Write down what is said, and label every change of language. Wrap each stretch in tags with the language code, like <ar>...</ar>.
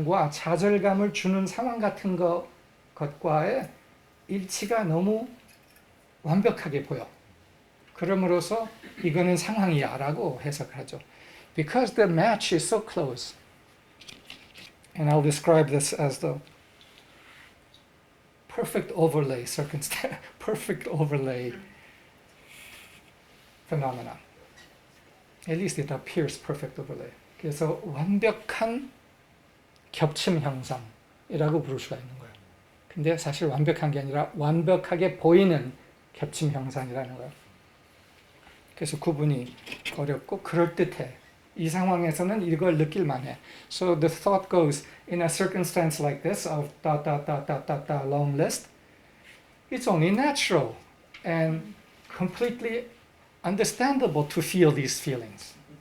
<ko>좌절감을 주는 상황 같은 것과의 일치가 너무 완벽하게 보여. 그러므로서 이거는 상황이야 라고 해석하죠.</ko> <en>Because the match is so close. And I'll describe this as the perfect overlay circumstance, perfect overlay phenomena. At least it appears perfect overlay.</en> <ko>그래서 완벽한 겹침 현상이라고 부를 수가 있는 거예요. 근데 사실 완벽한 게 아니라 완벽하게 보이는 겹침 현상이라는 거예요. 그래서 구분이 어렵고 그럴듯해. 이 상황에서는 이걸 느낄 만해.</ko> <en>So the thought goes, in a circumstance like this of ... long list, it's only natural and completely understandable to feel these feelings.</en>